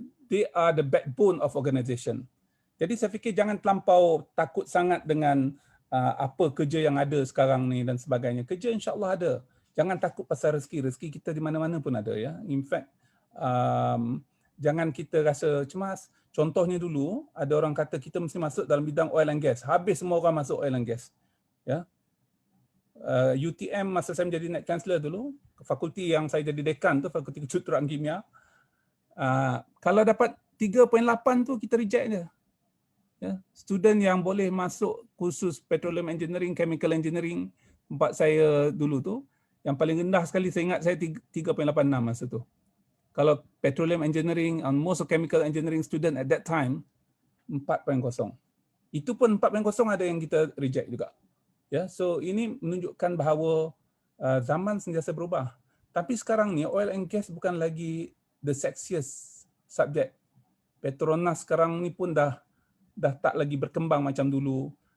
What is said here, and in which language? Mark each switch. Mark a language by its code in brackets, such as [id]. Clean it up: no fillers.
[en] They are the backbone of organisation. [ms] Jadi saya fikir jangan terlampau takut sangat dengan apa kerja yang ada sekarang ni dan sebagainya. Kerja insya-Allah ada. Jangan takut pasal rezeki. Rezeki kita di mana-mana pun ada, ya. In fact, jangan kita rasa cemas. Contohnya dulu ada orang kata kita mesti masuk dalam bidang oil and gas. Habis semua orang masuk oil and gas. Ya. UTM masa saya menjadi Net Chancellor dulu, fakulti yang saya jadi dekan tu, Fakulti Kejuruteraan Kimia. Kalau dapat 3.8 tu kita reject dia. Ya, student yang boleh masuk kursus Petroleum Engineering, Chemical Engineering, tempat saya dulu tu, yang paling rendah sekali saya ingat saya 3.86 masa tu. [en] Kalau Petroleum Engineering and most of Chemical Engineering student at that time 4.0. [ms] Itu pun 4.0 ada yang kita reject juga. Ya, so ini menunjukkan bahawa zaman sentiasa berubah. Tapi sekarang ni oil and gas bukan lagi [en] the sexiest subject. [ms] Petronas sekarang ni pun dah tak lagi berkembang macam dulu.